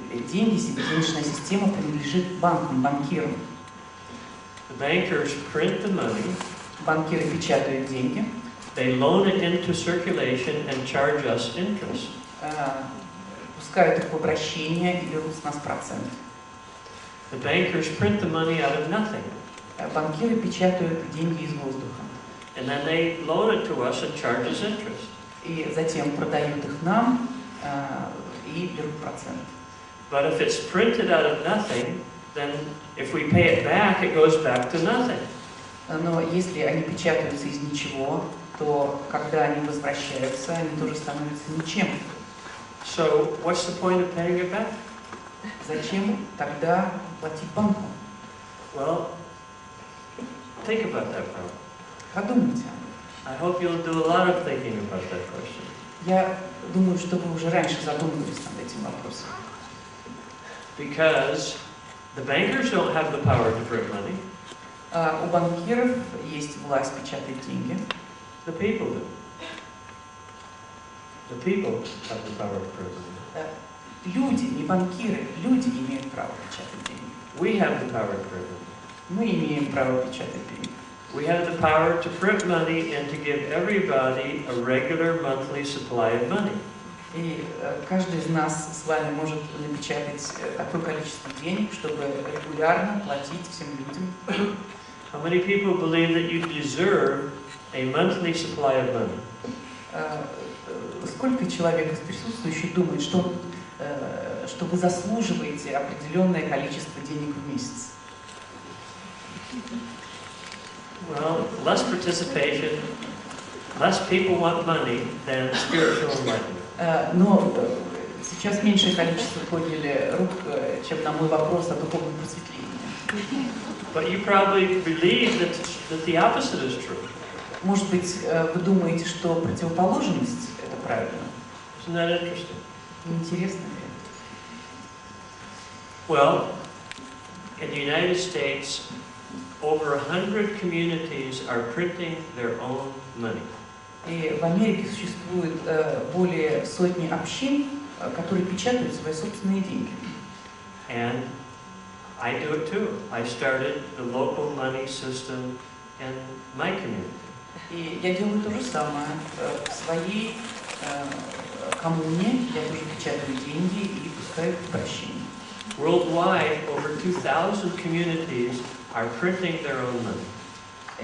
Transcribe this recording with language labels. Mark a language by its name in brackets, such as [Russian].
[Russian] деньги, денежная система принадлежит банкам, банкирам. [English] The bankers print the money. [Russian] Банкиры печатают деньги. [English] They loan it into circulation and charge us interest. [Russian] Пускают их в обращение и берут с нас процент. [English] The bankers print the money out of nothing. [Russian] Банкиры печатают деньги из воздуха. [English] And then they loan it to us and charge us interest. [Russian] И затем продают их нам и берут процент. [English] But if it's printed out of nothing, then if we pay it back, it goes back to nothing. [Russian] Но если они печатаются из ничего, то когда они возвращаются, они тоже становятся ничем. [English] So what's the point of paying it back? [Russian] Зачем тогда платить банку? [English] Well, think about that problem. [Russian] Подумайте. [English] I hope you'll do a lot of thinking about that question. [Russian] Я думаю, что вы уже раньше задумывались над этим вопросом. [English] Because the bankers don't have the power to print money. [Russian] У банкиров есть власть печатать деньги. [English] The people do. The people have the power to print money. [Russian] Люди, не банкиры, люди имеют право печатать деньги. [English] We have the power to print money. [Russian] Мы имеем право печатать деньги. [English] We have the power to print money and to give everybody a regular monthly supply of money. [Russian] И каждый из нас с вами может напечатать такое количество денег, чтобы регулярно платить всем людям. [English] How many people believe that you deserve a monthly supply of money? [Russian] Сколько человек из присутствующих думает, что вы заслуживаете определенное количество денег в месяц? [English] Well, less participation, less people want money than spiritual enlightenment. [Russian] Но сейчас меньшее количество подняли рук, чем на мой вопрос о духовном просветлении. [English] But you probably believe that the opposite is true. [Russian] Может быть, вы думаете, что противоположность – это правильно? [English] Isn't that interesting? [Russian] Интересно ли это? [English] Well, in the United States, over 100 communities are printing their own money. [Russian] И в Америке существует более сотни общин, которые печатают свои собственные деньги. [English] And I do it too. I started the local money system in my community. [Russian] И я делаю то же самое. В своей коммуне я тоже печатаю деньги и пускаю их в обращение. [English] Worldwide, over 2,000 communities are printing their own money.